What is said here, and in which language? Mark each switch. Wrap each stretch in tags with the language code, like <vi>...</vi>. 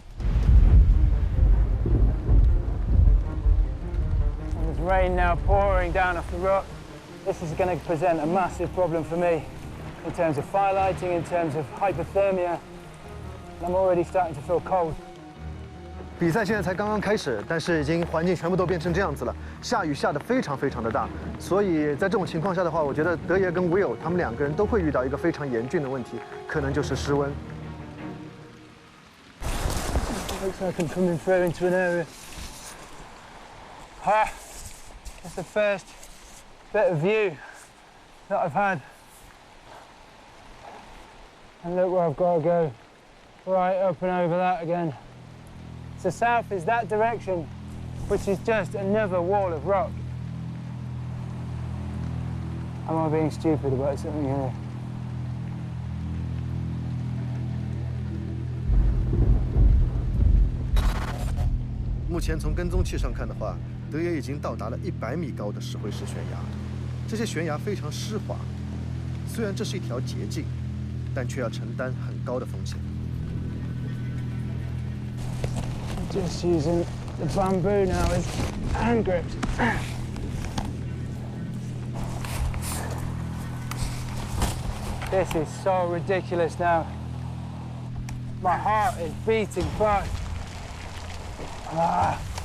<en>There's rain now pouring down off the rock. This is going to present a massive problem for me in terms of firelighting, in terms of hypothermia. I'm already starting to feel cold.</en> <zh>比赛现在才刚刚开始，但是已经环境全部都变成这样子了，下雨下得非常非常的大，所以在这种情况下的话，我觉得德爷跟 Will 他们两个人都会遇到一个非常严峻的问题，可能就是失温。</zh> <en>Looks like I'm coming through into an area. Ah, that's the first bit of view that I've had. And look where I've got to go. Right up and over that again. So south is that direction, which is just another wall of rock. Am I being stupid about something here?</en> <zh>目前从跟踪器上看的话，德爷已经到达了100米高的石灰石悬崖。这些悬崖非常湿滑，虽然这是一条捷径，但却要承担很高的风险。</zh> <en>Just using the bamboo now as hand grips. This is so ridiculous now. My heart is beating fast. Ah.</en>